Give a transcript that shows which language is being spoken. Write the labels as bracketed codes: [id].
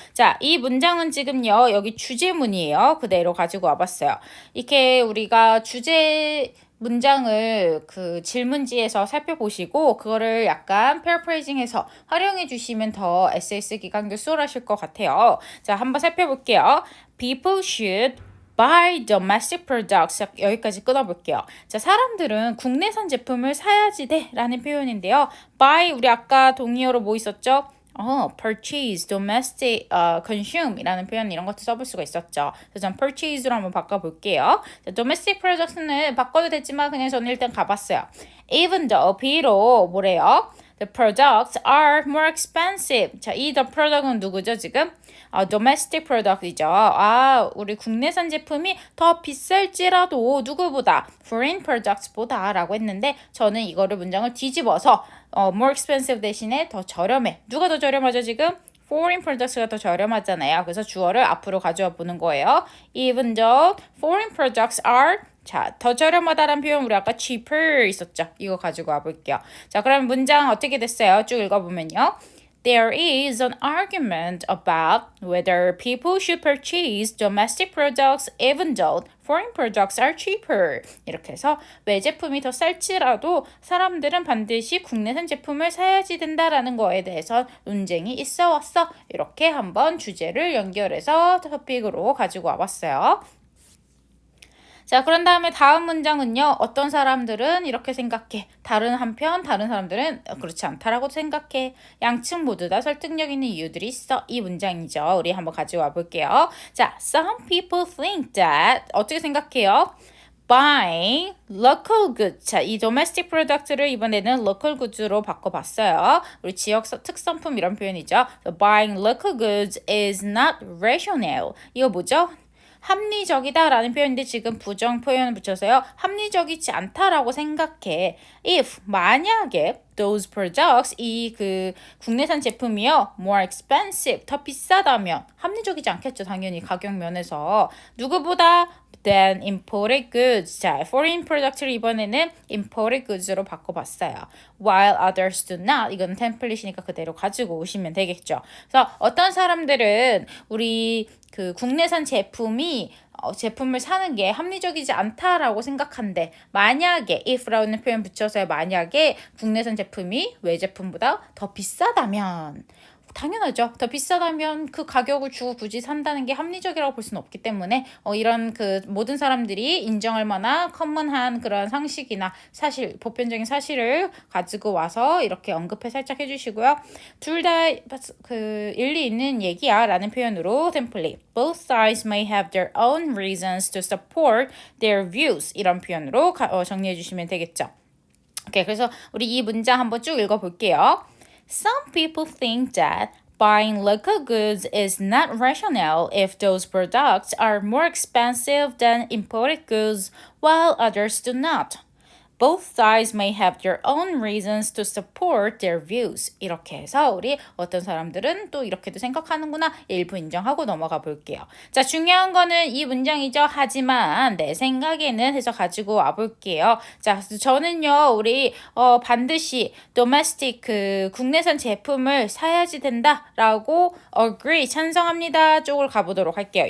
[ko] 자, 이 문장은 지금요. 여기 주제문이에요. 그대로 가지고 와봤어요. 이렇게 우리가 주제 문장을 그 질문지에서 살펴보시고 그거를 약간 paraphrasing해서 활용해 주시면 더 에세이 쓰기가 수월하실 것 같아요. 자, 한번 살펴볼게요. [en] People should buy domestic products. [ko] 여기까지 끊어볼게요. 자, 사람들은 국내산 제품을 사야지 돼 라는 표현인데요. buy, 우리 아까 동의어로 뭐 있었죠? purchase, domestic, consume 이라는 표현 이런 것도 써볼 수가 있었죠. 그래서 전 purchase로 한번 바꿔볼게요. 자, domestic products는 바꿔도 되지만 그냥 저는 일단 가봤어요. [en] Even though, [ko] 비록 뭐래요? [en] The products are more expensive. [ko] 자, 이 the product은 누구죠, 지금? domestic product이죠. 우리 국내산 제품이 더 비쌀지라도 누구보다 [en] foreign products보다 [ko] 라고 했는데 저는 이거를 문장을 뒤집어서 [en] more expensive [ko] 대신에 더 저렴해. 누가 더 저렴하죠, 지금? foreign products가 더 저렴하잖아요. 그래서 주어를 앞으로 가져와 보는 거예요. [en] Even though foreign products are [ko] 자, 더 저렴하다라는 표현 우리 아까 cheaper 있었죠. 이거 가지고 와볼게요. 자, 그럼 문장 어떻게 됐어요? 쭉 읽어보면요. [en] There is an argument about whether people should purchase domestic products even though foreign products are cheaper. [ko] 이렇게 해서 외제품이 더 쌀지라도 사람들은 반드시 국내산 제품을 사야지 된다라는 거에 대해서 논쟁이 있어 왔어. 이렇게 한번 주제를 연결해서 토픽으로 가지고 와봤어요. 자, 그런 다음에 다음 문장은요. 어떤 사람들은 이렇게 생각해. 다른 사람들은 그렇지 않다라고 생각해. 양측 모두 다 설득력 있는 이유들이 있어. 이 문장이죠. 우리 한번 가져와 볼게요. [en] 자, some people think that [ko] 어떻게 생각해요? [en] Buying local goods. [ko] 자, 이 domestic product를 이번에는 local goods로 바꿔봤어요. 우리 지역 특산품 이런 표현이죠. [en] So, buying local goods is not rational. [ko] 이거 뭐죠? 합리적이다 라는 표현인데 지금 부정 표현을 붙여서요. 합리적이지 않다라고 생각해. If, 만약에 [en] those products, [ko] 이 그 국내산 제품이요. [en] more expensive, [ko] 더 비싸다면 합리적이지 않겠죠. 당연히 가격 면에서. 누구보다 [en] than imported goods. [ko] 자, foreign product를 이번에는 imported goods로 바꿔봤어요. [en] While others do not. [ko] 이건 템플릿이니까 그대로 가지고 오시면 되겠죠. 그래서 어떤 사람들은 우리 그 국내산 제품을 사는 게 합리적이지 않다라고 생각한데 만약에 if라는 표현 붙여서 만약에 국내산 제품이 외제품보다 더 비싸다면 당연하죠. 더 비싸다면 그 가격을 주고 굳이 산다는 게 합리적이라고 볼 수는 없기 때문에 이런 그 모든 사람들이 인정할 만한 커먼한 그런 상식이나 사실, 보편적인 사실을 가지고 와서 이렇게 언급해 살짝 해주시고요. 둘 다 그 일리 있는 얘기야 라는 표현으로 템플릿 [en] Both sides may have their own reasons to support their views [ko] 이런 표현으로 정리해 주시면 되겠죠. 오케이, 그래서 우리 이 문장 한번 쭉 읽어볼게요. [en] Some people think that Buying local goods is not rational if those products are more expensive than imported goods while others do not. Both sides may have their own reasons to support their views. [ko] 이렇게 해서 우리 어떤 사람들은 또 이렇게도 생각하는구나 일부 인정하고 넘어가 볼게요. 자, 중요한 거는 이 문장이죠. 하지만 내 생각에는 해서 가지고 와 볼게요. 자, 저는요 우리 반드시 domestic 그 국내산 제품을 사야지 된다라고 agree 찬성합니다 쪽을 가보도록 할게요.